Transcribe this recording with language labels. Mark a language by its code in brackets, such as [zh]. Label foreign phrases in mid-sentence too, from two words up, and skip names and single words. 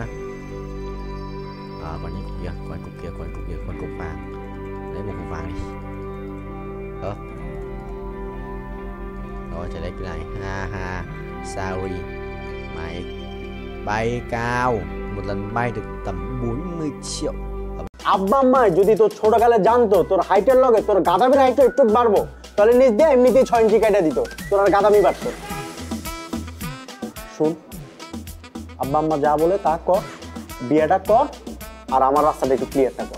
[vi] Còn những cục kia, con cục vàng. Lấy một cục vàng đi. Rồi trở lấy cái này. [en] Ha sorry. [vi] Mày bay cao, một lần bay được tầm 40 triệu. [bn] আব্বা আম্মা যদি তোর ছোটকালে জানতো তোর হাইটের লগে তোর গাদামির হাইট একটু বাড়বো তাহলে নিজ দিয়ে এমনিতেই 6 ইঞ্চি কেটে দিত তোর আর গাদামি বাড়তো শুন আব্বা আম্মা যা বলে তা কর বিয়েটা কর আর আমার রাস্তাটা একটু ক্লিয়ারটা কর